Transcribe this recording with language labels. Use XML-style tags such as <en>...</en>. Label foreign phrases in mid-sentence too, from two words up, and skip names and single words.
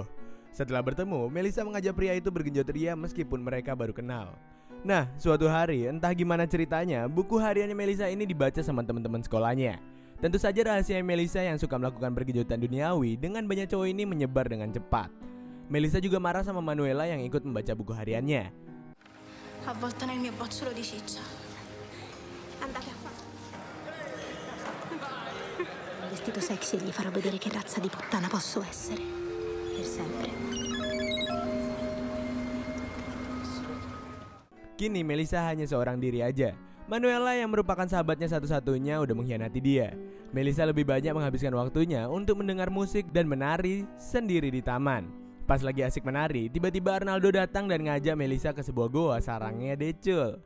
<id>Setelah bertemu, Melissa mengajak pria itu bergenjot ria meskipun mereka baru kenal. Nah, suatu hari, entah gimana ceritanya, buku hariannya Melissa ini dibaca sama teman-teman sekolahnya. Tentu saja rahasia Melissa yang suka melakukan pergenjotan duniawi dengan banyak cowok ini menyebar dengan cepat. Melissa juga marah sama Manuela yang ikut membaca buku hariannya.</id> <it>Avvolta nel mio bozzolo di ciccia. Andate a fare. Un vestito sexy e gli farò vedere che razza di puttana posso essere. Per sempre.</it> <id>Kini Melissa hanya seorang diri aja. Manuela yang merupakan sahabatnya satu-satunya udah mengkhianati dia. Melissa lebih banyak menghabiskan waktunya untuk mendengar musik dan menari sendiri di taman. Pas lagi asik menari, tiba-tiba Arnaldo datang dan ngajak Melissa ke sebuah goa sarangnya decul.</id>